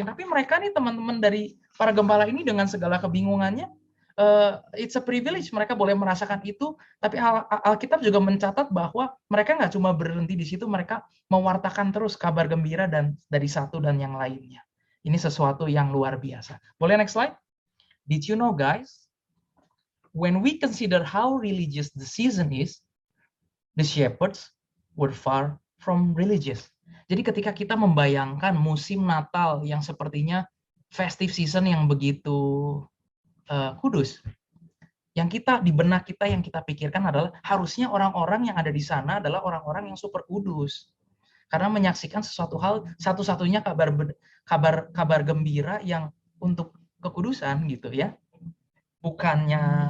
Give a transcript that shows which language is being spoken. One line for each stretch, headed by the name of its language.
Indonesian: Tapi mereka nih teman-teman dari para gembala ini dengan segala kebingungannya,
English: it's a privilege,
Indonesian: mereka boleh merasakan itu, tapi Alkitab juga mencatat bahwa mereka nggak cuma berhenti di situ, mereka mewartakan terus kabar gembira dan dari satu dan yang lainnya. Ini sesuatu yang luar biasa. Boleh next slide?
English: Did you know guys, when we consider how religious the season is, the shepherds were far from religious.
Indonesian: Jadi ketika kita membayangkan musim Natal yang sepertinya festive season yang begitu kudus, yang kita di benak kita yang kita pikirkan adalah harusnya orang-orang yang ada di sana adalah orang-orang yang super kudus, karena menyaksikan sesuatu hal satu-satunya kabar gembira yang untuk kekudusan gitu ya, bukannya